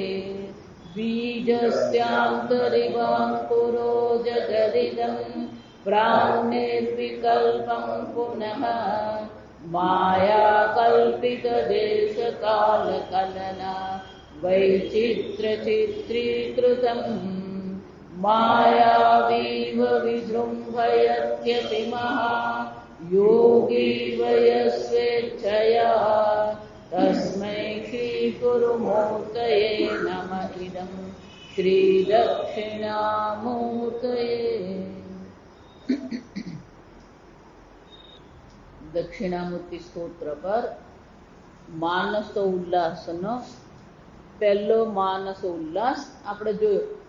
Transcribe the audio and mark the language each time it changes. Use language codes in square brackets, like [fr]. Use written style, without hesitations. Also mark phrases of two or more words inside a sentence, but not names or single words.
[sa] बीजस्यान्तरिवाङ्कुरो जगदिदं प्राङ्निर्विकल्पं पुनः मायाकल्पितदेशकालकलना वैचित्र्यचित्रीकृतम् मायावीव विजृम्भयत्यतिमः योगी वयस्वेच्छया तस्मै श्रीगुरुमूर्तये नम इदं नमः श्री दक्षिणामूर्तये. [gu] દક્ષિણામૂર્તિ સ્તોત્ર પર માનસ ઉલ્લાસનો પહેલો માનસ ઉલ્લાસ આપણે જોયો.